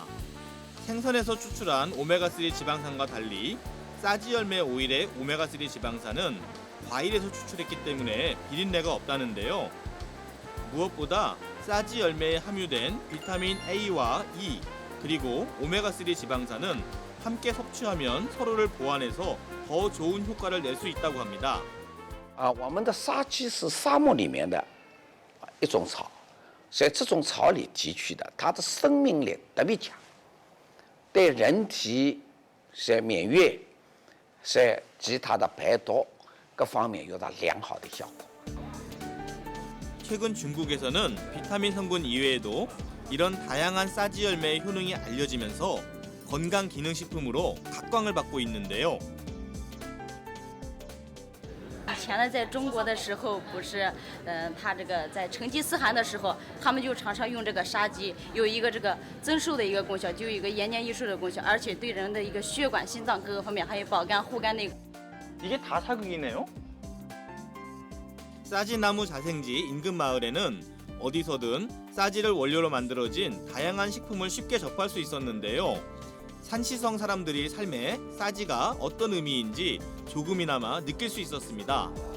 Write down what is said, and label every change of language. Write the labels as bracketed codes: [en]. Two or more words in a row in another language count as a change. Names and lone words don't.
[ko] 생선에서 추출한 오메가3 지방산과 달리 싸지 열매 오일의 오메가3 지방산은 과일에서 추출했기 때문에 비린내가 없다는데요. 무엇보다 싸지 열매에 함유된 비타민 A와 E 그리고 오메가3 지방산은 함께 섭취하면 서로를 보완해서 더 좋은 효과를 낼 수 있다고 합니다. [zh] 我们的沙棘是沙漠里面的一种草，在这种草里提取的，它的生命力特别强，对人体是免疫、是其他的排毒各方面有着良好的效果。 [ko] 최근 중국에서는 비타민 성분 이외에도 이런 다양한 싸지 열매의 효능이 알려지면서 건강기능식품으로 각광을 받고 있는데요. [zh] 以前呢，在中国的时候，不是，他这个在成吉思汗的时候，他们就常常用这个沙棘，有一个这个增寿的一个功效，就有一个延年益寿的功效，而且对人的一个血管、心脏各个方面，还有保肝、护肝内。 [ko] 이게 다 사극이네요. 싸지나무 자생지 인근 마을에는 어디서든 싸지를 원료로 만들어진 다양한 식품을 쉽게 접할 수 있었는데요. 산시성 사람들이 삶에 싸지가 어떤 의미인지 조금이나마 느낄 수 있었습니다.